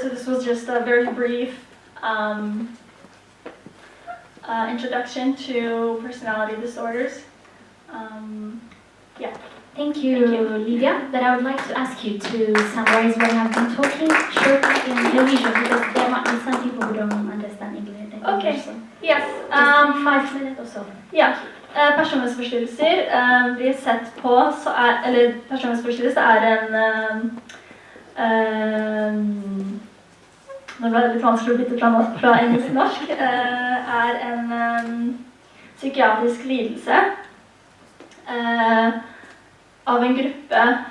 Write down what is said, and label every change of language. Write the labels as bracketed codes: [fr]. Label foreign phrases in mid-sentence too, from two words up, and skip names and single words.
[en] So this was just a very brief introduction to personality disorders. Yeah. Thank you, Lydia. But I would like to ask you to summarize what I've been talking shortly in Norwegian, because there might be some people who don't understand English. Okay. Yes. 5 minutes or so. [no] Ja. Personlighetsforstyrrelser blir sett på eller personlighetsforstyrrelse nå ble det litt vanskelig å bytte fra engelsk til norsk, en psykiatrisk lidelse av en gruppe